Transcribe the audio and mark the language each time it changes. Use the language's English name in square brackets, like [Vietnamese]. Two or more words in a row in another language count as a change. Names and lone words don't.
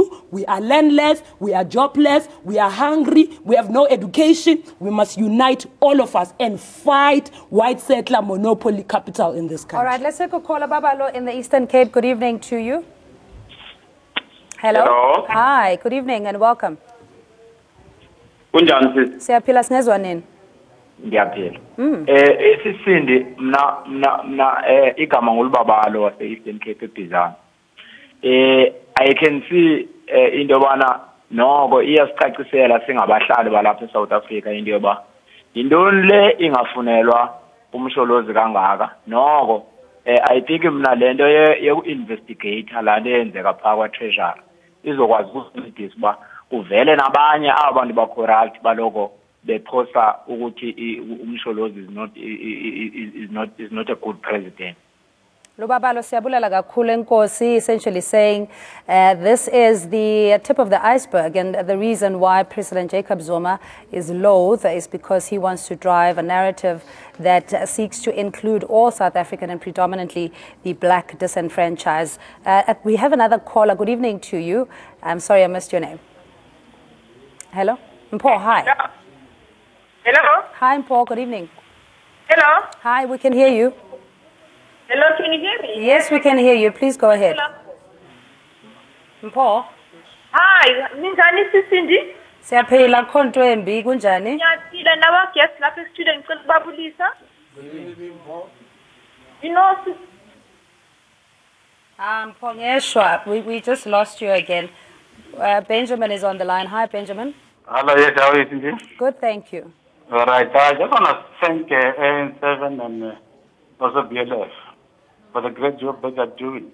[English] We are landless, we are jobless, we are hungry, we have no education. We must unite, all of us, and fight white settler monopoly capital in this country. All right, let's take a call. Babalo in the Eastern Cape. Good evening to you. Hello. Hello. Hi, good evening and welcome. [Xhosa] Kunjani? Siyaphila sinezwa nini? [Zulu] Ngiyaphila. [Xhosa] Sisindi mna igama ngolubabalo wase Eastern Cape eBizana. [English] I can see [Xhosa] into yobana noko iyasicacisela singabahlali balapha eSouth Africa into yoba intoni le ingafunelwa umsholozi kangaka. Noko [English] I think [Xhosa] mna lento ye-investigate lento eyenzeka phakathi kwa Treasury izokwazi ukusincedisa uba kuvele nabanye abantu ba-corrupt baloko bephosa ukuthi umsholozi [English] is not a good president. [Xhosa] Lubabalo siyabulela kakhulu enkosi, [English] essentially saying this is the tip of the iceberg, and the reason why President Jacob Zuma is loath is because he wants to drive a narrative that seeks to include all South African and predominantly the black disenfranchised. We have another caller. Good evening to you. I'm sorry I missed your name. Hello? Mpho, hi. Hello? Hi, Mpho, good evening. Hello? Hi, we can hear you. Hello, can you hear me? Yes, we can hear you. Please go ahead. Mpho? [Xhosa] Hi, minjani Sisindi? Siyaphila akho nto embi kunjani? [Zulu] Ngiyaphila nabaguest lapha e-studio ngicela ukubabulisa. [English] You know, Mpho ngeshwa, we just lost you again. Benjamin is on the line. Hi, Benjamin. Hello, yes, how are you, Cindy? Good, thank you. All right, I just want to thank AN7 and also BLF for the great job that they're doing.